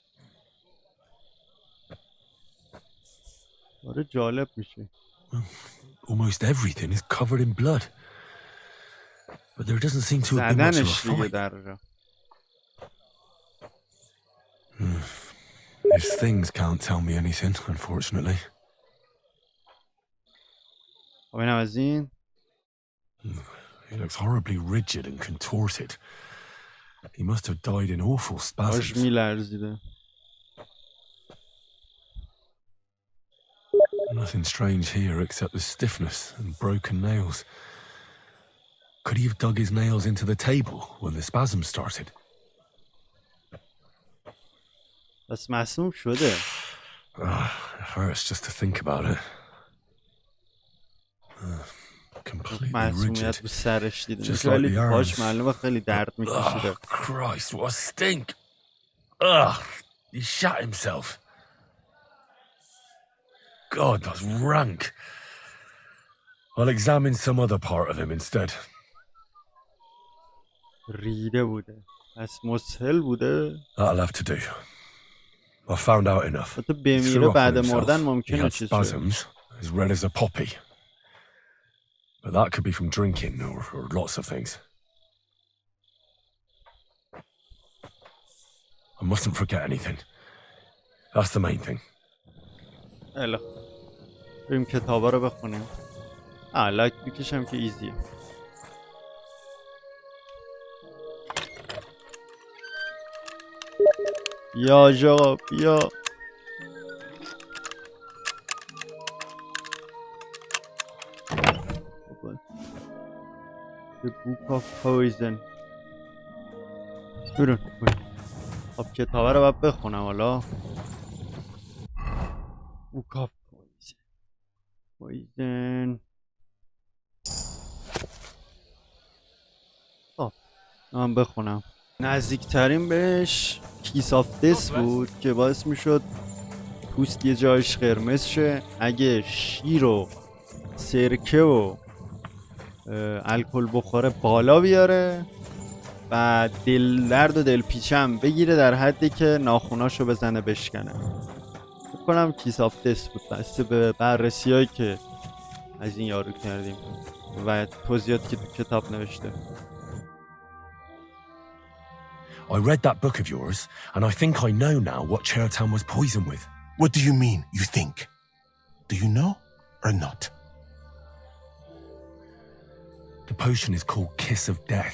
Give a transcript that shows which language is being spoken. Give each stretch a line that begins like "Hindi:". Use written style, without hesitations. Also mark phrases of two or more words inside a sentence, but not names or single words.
English: Almost everything is covered in blood. But there doesn't seem to have been much of a fight. These things can't tell me anything, unfortunately.
Persian: خب اینم از این.
English: He looks horribly rigid and contorted. He must have died in awful
Persian: باش
English: spasms.
Persian: میلرزیده.
English: Nothing strange here except the stiffness and broken nails. Could he have dug his nails into the table when the spasm started?
Persian: بس مسموم شده.
English: It hurts just to think about it. Completely
Persian: مسمومیت
English: rigid.
Persian: رو سرش دیده
English: Just
Persian: میشه
English: like
Persian: ولی
English: the
Persian: پاش
English: arms.
Persian: معلومه خیلی درد میکشیده.
English: Christ, what a stink! Ugh, he shot himself. God, that's rank. I'll examine some other part of him instead.
Persian: ریده بوده. پس مسهل بوده.
English: That'll have to do. I found out enough.
Persian: حتی
English: He
Persian: بمیره
English: threw up on
Persian: بعد
English: himself.
Persian: مردن
English: He
Persian: ممکنه
English: had
Persian: چیز شه.
English: spasms, as red as a poppy. But that could be from drinking or lots of things. I mustn't forget anything. That's the main thing.
Persian: الا بریم کتابا رو بخونیم. لایک میکشم که ایزیه. بیا جا بیا.
English: The Book of Poison.
Persian: برون. خب کتابا رو باید بخونم حالا.
English: Book of Poison.
Persian: خب من بخونم. نزدیکترین بهش
English: Kiss of Death
Persian: بود که باعث میشد پوست یه جایش قرمز شه. اگه شیر و سرکه و الکل بخوره بالا بیاره و دل درد و دلپیچم بگیره در حدی که ناخوناشو بزنه بشکنه. فکر کنم
English: Kiss of Death
Persian: بود بسته به بررسی هایی که از این یارو کردیم و توضیحاتی که تو کتاب نوشته.
English: I read that book of yours, and I think I know now what Chertown was poisoned with. What do you mean, you think? Do you know or not? The potion is called Kiss of Death.